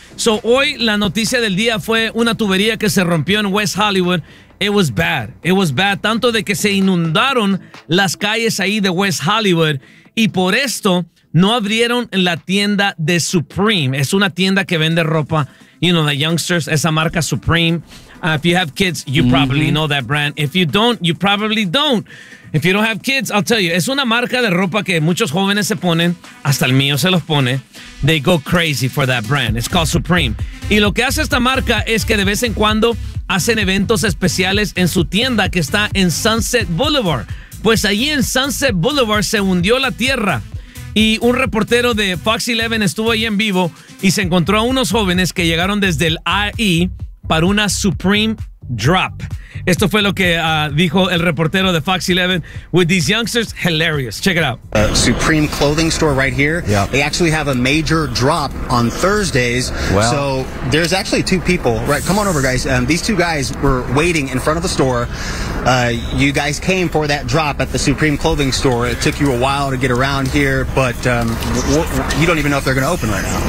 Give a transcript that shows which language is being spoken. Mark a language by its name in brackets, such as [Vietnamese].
[Spanish] So, hoy la noticia del día fue una tubería que se rompió en West Hollywood. [English] It was bad. It was bad. [Spanish] Tanto de que se inundaron las calles ahí de West Hollywood y por esto no abrieron la tienda de Supreme. Es una tienda que vende ropa, [English] you know, the youngsters, [Spanish] esa marca Supreme. [English] If you have kids, you probably know that brand. If you don't, you probably don't. If you don't have kids, I'll tell you. [Spanish] Es una marca de ropa que muchos jóvenes se ponen, hasta el mío se los pone. [English] They go crazy for that brand. It's called Supreme. [Spanish] Y lo que hace esta marca es que de vez en cuando hacen eventos especiales en su tienda que está en Sunset Boulevard. Pues allí en Sunset Boulevard se hundió la tierra. Y un reportero de Fox 11 estuvo ahí en vivo y se encontró a unos jóvenes que llegaron desde el AI para una Supreme Drop. Esto fue lo que dijo el reportero de Fox 11. [English] With these youngsters, hilarious. Check it out. Supreme clothing store right here. Yep. They actually have a major drop on Thursdays. Wow. So there's actually two people. Right, come on over, guys. These two guys were waiting in front of the store. You guys came for that drop at the Supreme clothing store. It took you a while to get around here, but you don't even know if they're going to open right now.